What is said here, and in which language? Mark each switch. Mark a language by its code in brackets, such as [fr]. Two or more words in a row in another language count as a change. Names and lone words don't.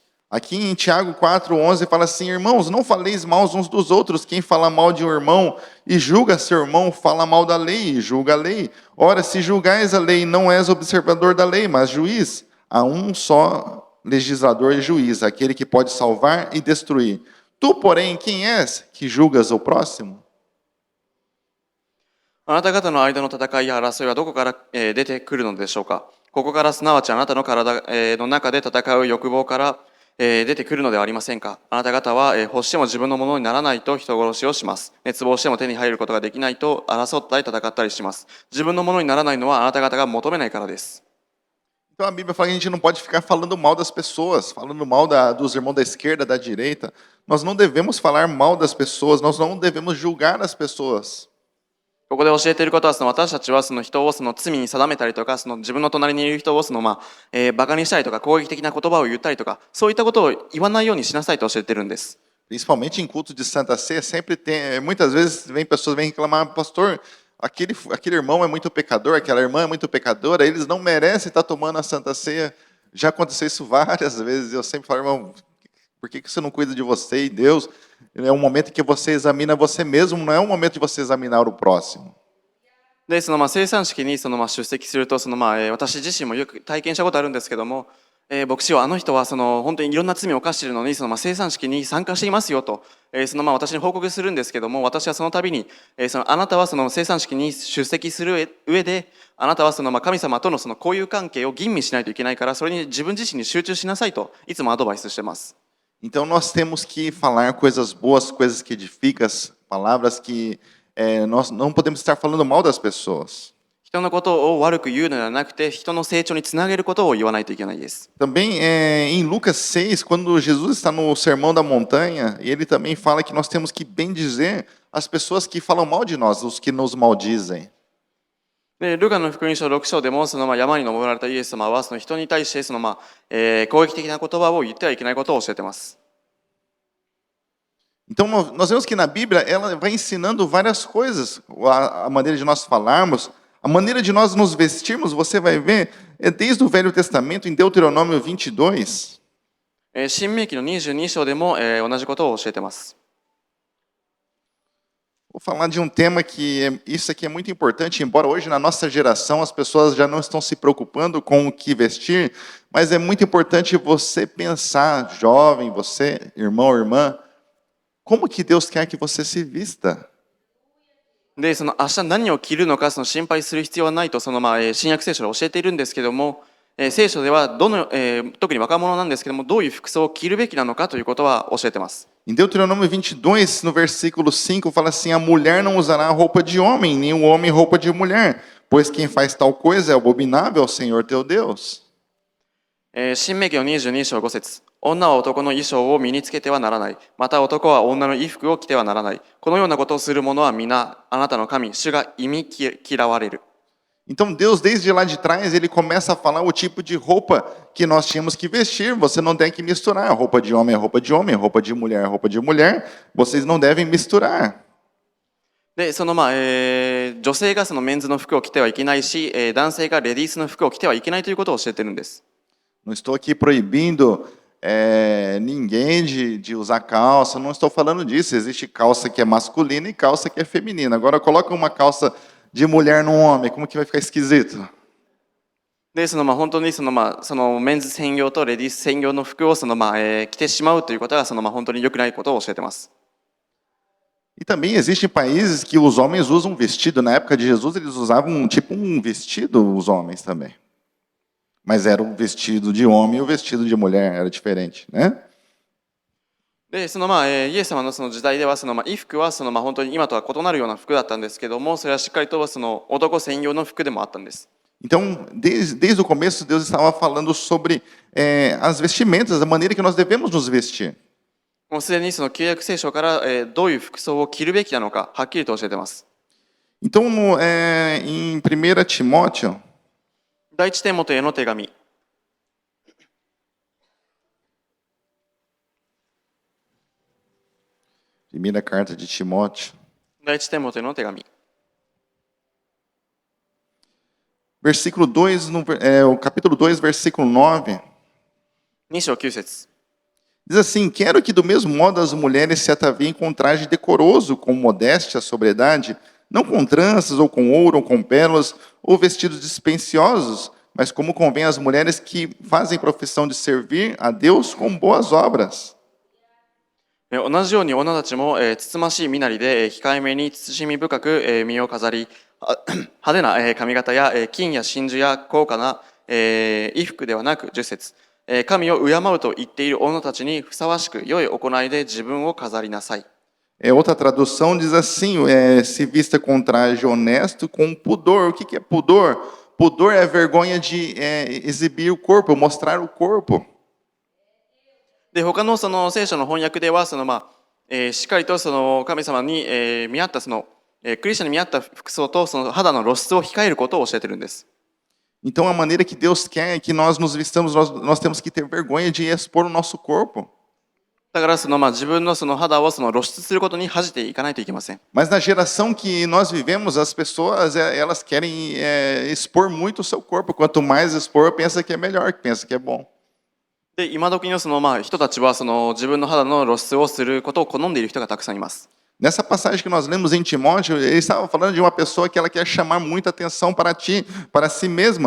[pt] Aqui em Tiago 4:11 fala assim: irmãos, não faleis mal uns dos outros. Quem fala mal de um irmão e julga seu irmão, fala mal da lei e julga a lei. Ora, se julgais a lei, não és observador da lei, mas juiz. Há um só legislador e juiz, aquele que pode salvar e destruir. Tu, porém, quem és que julgas o próximo? [ja] あなた方の間の戦いや争いはどこから、出てくるのでしょうか。ここからすなわちあなたの体、の中で戦う欲望から、出てくるのではありませんか。あなた方は、欲しても自分のものにならないと人殺しをします。熱望しても手に入ることができないと争ったり戦ったりします。自分のものにならないのはあなた方が求めないからです。 [pt] Então a Bíblia fala que a gente não pode ficar falando mal das pessoas, falando mal dos irmãos da esquerda, da direita. Nós não devemos falar mal das pessoas, nós não devemos julgar as pessoas. [ja] ここで教えていることはその私たちはその人をその罪に定めたりとかその自分の隣にいる人をそのバカにしたりとか攻撃的な言葉を言ったりとかそういったことを言わないようにしなさいと教えてるんです。 [pt] Principalmente em culto de Santa Ceia, sempre tem, muitas vezes pessoas vêm reclamar, pastor, aquele irmão é muito pecador, aquela irmã é muito pecadora, eles não merecem estar tomando a Santa Ceia. Já aconteceu isso várias vezes, eu sempre falo, irmão, por que você não cuida de você e Deus? É um momento em que você examina você mesmo, não é um momento de você examinar o próximo. [ja] でその生産式にその出席するとその私自身もよく体験したことあるんですけども、牧師はあの人はその本当にいろんな罪を犯しているのにその生産式に参加していますよと、その私に報告するんですけども、私はその度に、そのあなたはその生産式に出席する上であなたはその神様とのその交友関係を吟味しないといけないから、それに自分自身に集中しなさいといつもアドバイスしてます。 [pt] Então nós temos que falar coisas boas, coisas que edificam, palavras que nós não podemos estar falando mal das pessoas. [ja] 人のことを悪く言うのではなくて、人の成長につなげることを言わないといけないです。 [pt] Também em Lucas 6, quando Jesus está no Sermão da Montanha, ele também fala que nós temos que bendizer as pessoas que falam mal de nós, os que nos maldizem. [ja] でルカの福音書6章でもその山に登られたイエス様はその人に対してその攻撃的な言葉を言ってはいけないことを教えています。 [pt] Então nós vemos que na Bíblia ela vai ensinando várias coisas, a maneira de nós falarmos, a maneira de nós nos vestirmos, você vai ver desde o Velho Testamento em Deuteronômio 22. [ja] 新明記の22章でも同じことを教えています。 [pt] Vou falar de um tema que isso aqui é muito importante, embora hoje na nossa geração as pessoas já não estão se preocupando com o que vestir, mas é muito importante você pensar, jovem, você, irmão, irmã, como que Deus quer que você se vista? [ja] でその明日何を着るのかその心配する必要はないとその新約聖書で教えているんですけども、聖書では特に若者なんですけどもどういう服装を着るべきなのかということは教えています。 [pt] Em Deuteronômio 22, no versículo 5, fala assim: a mulher não usará roupa de homem, nem o homem roupa de mulher, pois quem faz tal coisa é abominável ao Senhor teu Deus. [ja] 新明記の22章5節、女は男の衣装を身につけてはならない。また男は女の衣服を着てはならない。このようなことをする者は皆あなたの神、主が忌み嫌われる。 [pt] Então Deus, desde lá de trás, ele começa a falar o tipo de roupa que nós tínhamos que vestir. Você não tem que misturar. Roupa de homem é roupa de homem, roupa de mulher é roupa de mulher. Vocês não devem misturar. [ja] でその女性がそのメンズの服を着てはいけないし、男性がレディースの服を着てはいけないということを教えてるんです。 [pt] Não estou aqui proibindo ninguém de usar calça, não estou falando disso. Existe calça que é masculina e calça que é feminina. Agora coloca uma calça de mulher num homem, como que vai ficar esquisito? [ja] でその本当にそのメンズ専用とレディース専用の服を着てしまうということが本当に良くないことを教えてます。 [pt] E também existem países que os homens usam vestido. Na época de Jesus eles usavam um vestido, os homens também. Mas era um vestido de homem e o vestido de mulher era diferente, né? [ja] で、イエス様のその時代では衣服は本当に今とは異なるような服だったんですけども、それはしっかりと男専用の服でもあったんです。 [pt] Então, desde o começo, Deus estava falando sobre as vestimentas, a maneira que nós devemos nos vestir. [ja] もうすでにその旧約聖書から、どういう服装を着るべきなのかはっきりと教えています。 [pt] Então, em 1 Timóteo, [ja] 第一テモテへの手紙、 [pt] primeira carta de Timóteo, [ja] 第一テモテへの手紙、 [pt] versículo 2, o capítulo 2, versículo 9, [ja] 2 章9節。 [pt] diz assim: Quero que do mesmo modo as mulheres se ataviem com traje decoroso, com modéstia, sobriedade, não com tranças, ou com ouro, ou com pérolas, ou vestidos dispensiosos, mas como convém às mulheres que fazem profissão de servir a Deus com boas obras. [ja] 同じように女たちも、つつましい身なりで、控えめに慎み深く、身を飾り、派手な、髪型や、金や真珠や高価な、衣服ではなく10節、神を敬うと言っている女たちにふさわしく良い行いで自分を飾りなさい。 [pt] Outra tradução diz assim: se vista com traje honesto, com pudor. O que é pudor? Pudor é a vergonha de exibir o corpo, mostrar o corpo. [ja] で、他のその聖書の翻訳ではしっかりとその神様に、見合ったクリスチャンに見合った服装とその肌の露出を控えることを教えているんです。 [pt] Então, a maneira que Deus quer que nós nos vistamos, nós temos que ter vergonha de expor o nosso corpo. [ja] だから自分のその肌を露出することに恥じていかないといけません。 [pt] Mas na geração que nós vivemos, as pessoas elas querem expor muito o seu corpo. Quanto mais expor, pensa que é melhor, pensa que é bom. [ja] で、今時の人たちは自分の肌の露出をすることを好んでいる人がたくさんいます。 [pt] Nessa passagem que nós lemos em Timóteo, ele estava falando de uma pessoa que ela quer chamar muita atenção para si mesma.